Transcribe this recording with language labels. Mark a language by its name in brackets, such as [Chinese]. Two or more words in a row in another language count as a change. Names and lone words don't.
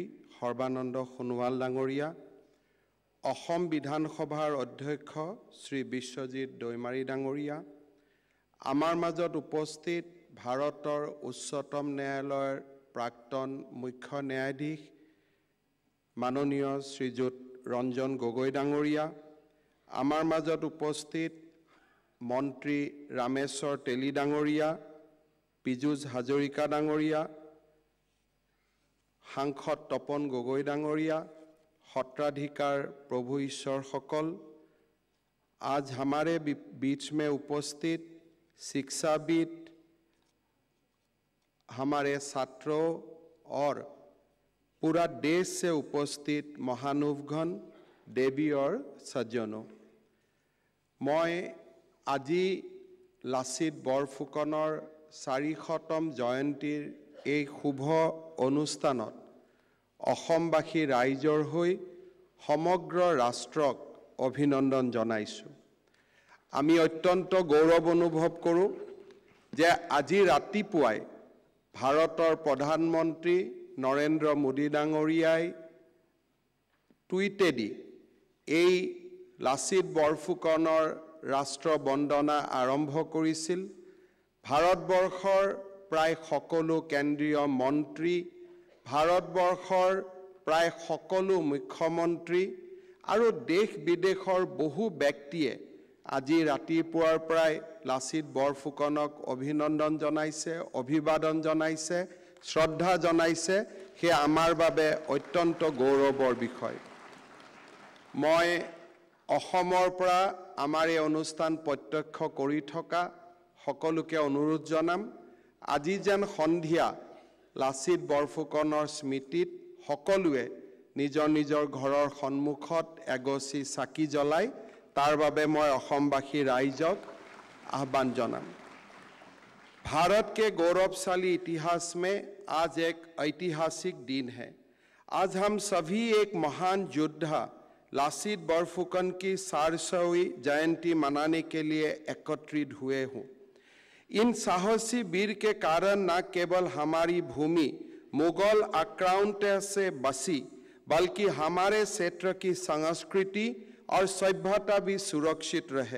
[Assamese] সৰ্বানন্দ সোনোৱাল ডাঙৰীয়া, অসম বিধানসভাৰ অধ্যক্ষ শ্ৰী বিশ্বজিৎ দৈমাৰী ডাঙৰীয়া, আমাৰ মাজত উপস্থিত ভাৰতৰ উচ্চতম ন্যায়ালয়ৰ প্ৰাক্তন মুখ্য ন্যায়াধীশ মাননীয় শ্ৰীযুত ৰঞ্জন গগৈ ডাঙৰীয়া, আমাৰ মাজত উপস্থিত মন্ত্ৰী ৰামেশ্বৰ তেলী ডাঙৰীয়া, পীযূষ হাজৰিকা ডাঙৰীয়া, সাংসদ তপন গগৈ ডাঙৰীয়া, সত্ৰাধিকাৰ প্ৰভু ঈশ্বৰ সকল, [Hindi] आज हमारे बीच में उपस्थित शिक्षाविद, हमारे छात्रों और पूरा देश से उपस्थित महानुभगण, देवी और सज्जनों, मैं [Assamese] আজি লাচিত বৰফুকনৰ 400তম জয়ন্তীৰ এই শুভ অনুষ্ঠানত অসমবাসী ৰাইজৰ হৈ সমগ্ৰ ৰাষ্ট্ৰক অভিনন্দন জনাইছোঁ। আমি অত্যন্ত গৌৰৱ অনুভৱ কৰোঁ যে আজি ৰাতিপুৱাই ভাৰতৰ প্ৰধানমন্ত্ৰী নৰেন্দ্ৰ মোদী ডাঙৰীয়াই টুইটেদি এই লাচিত বৰফুকনৰ ৰাষ্ট্ৰ বন্দনা আৰম্ভ কৰিছিল। ভাৰতবৰ্ষৰ প্ৰায় সকলো কেন্দ্ৰীয় মন্ত্ৰী, ভাৰতবৰ্ষৰ প্ৰায় সকলো মুখ্যমন্ত্ৰী আৰু দেশ বিদেশৰ বহু ব্যক্তিয়ে আজি ৰাতিপুৱাৰ প্ৰায় লাচিত বৰফুকনক অভিনন্দন জনাইছে, অভিবাদন জনাইছে, শ্ৰদ্ধা জনাইছে। এয়া আমাৰ বাবে অত্যন্ত গৌৰৱৰ বিষয়। मैं অসমৰ পৰা আমাৰ এই অনুষ্ঠান প্ৰত্যক্ষ কৰি থকা সকলোকে অনুৰোধ জনাম, আজি যেন সন্ধিয়া লাচিত বৰফুকনৰ স্মৃতিত সকলোৱে নিজৰ নিজৰ ঘৰৰ সন্মুখত এগছি চাকি জ্বলাই তাৰ বাবে মই অসমবাসী ৰাইজক আহ্বান জনাম। [Hindi] भारत के गौरवशाली इतिहास में आज एक ऐतिहासिक दिन है। आज हम सभी एक महान योद्धा लाचित बरफुकन की 400वीं जयंती मनाने के लिए एकत्रित हुए हूँ। इन साहसी वीर के कारण न केवल हमारी भूमि मुगल आक्रांता से बची, बल्कि हमारे क्षेत्र की संस्कृति और सभ्यता भी सुरक्षित रहे।